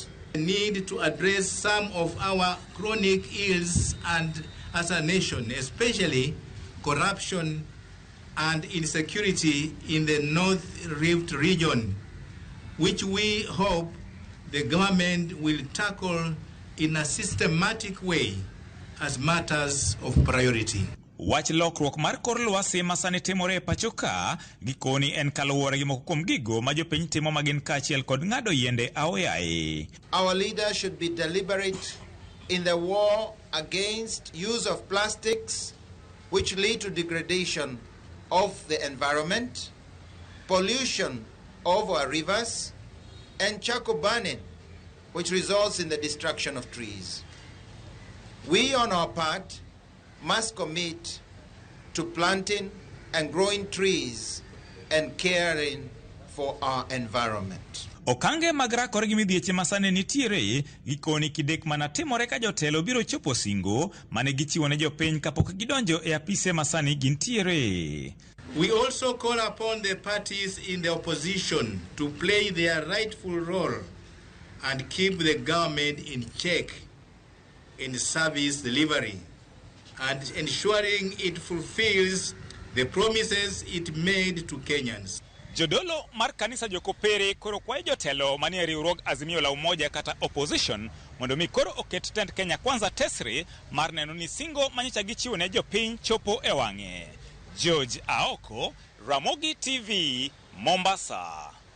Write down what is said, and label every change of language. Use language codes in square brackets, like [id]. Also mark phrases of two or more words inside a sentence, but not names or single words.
[en] We need to address some of our chronic ills and as a nation, especially corruption and insecurity in the North Rift region, which we hope the government will tackle in a systematic way as matters of priority. [luo] Wach lokruok mar kor lwasi masani timore e pachoka gikoni en kaluwore gi moko kuom gigo ma jopiny timo magin kaachiel kod ng'ado yiende aoyaye. [en] Our leaders should be deliberate in the war against use of plastics, which lead to degradation of the environment, pollution of our rivers, and charcoal burning, which results in the destruction of trees. We, on our part, must commit to planting and growing trees and caring for our environment. [luo] Okange mag rakore gi midhieche masane nitiere gikoni kidek mana timore ka jotelo biro chopo singo mane gichiwo ne jopiny kapok gidonjo e apise masani gintiere. [en] We also call upon the parties in the opposition to play their rightful role and keep the government in check in service delivery and ensuring it fulfills the promises it made to Kenyans. [luo] Jodolo mar kanisa Kopere koro kwayo jotelo manie riwruog Azimio la Umoja kata opposition mondo mi koro oket tend Kenya kwanza tesre mar neno ni singo manyicha gichiwo ne jopiny chopo e wang'e. George Aoko, Ramogi TV, Mombasa.